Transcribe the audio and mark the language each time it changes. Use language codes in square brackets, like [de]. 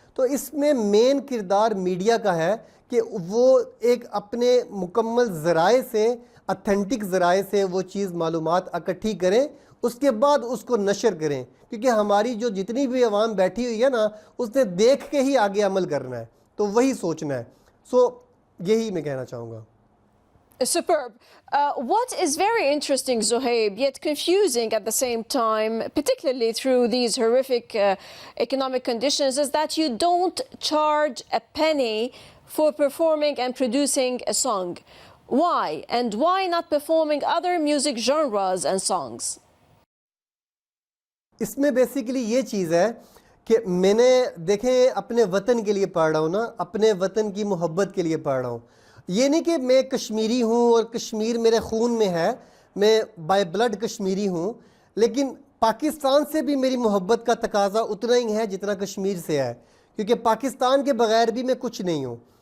[hi] तो इसमें मेन किरदार मीडिया का है कि वो एक अपने मुकम्मल ज़राए से, अथेंटिक ज़राए से वो चीज़ मालूमात इकट्ठी करें, उसके बाद उसको नशर करें, क्योंकि हमारी जो जितनी भी आवाम बैठी हुई है ना, उसने देख के ही आगे अमल करना है, तो वही सोचना है। यही मैं कहना चाहूँगा। [en] Superb. What is very interesting, Zuhaib, yet confusing at the same time, particularly through these horrific economic conditions, is that you don't charge a penny for performing and producing a song. Why? And why not performing other music genres and songs? [hi] इसमें basically ये चीज़ है कि मैंने देखें अपने वतन के लिए पढ़ रहा हूँ ना, अपने वतन की मोहब्बत के लिए पढ़ रहा हूँ। ये नहीं कि मैं कश्मीरी हूँ और कश्मीर मेरे खून में है, मैं बाय ब्लड कश्मीरी हूँ, लेकिन पाकिस्तान से भी मेरी मोहब्बत का तकाजा उतना ही है जितना कश्मीर से है, क्योंकि पाकिस्तान के बग़ैर भी मैं कुछ नहीं हूँ।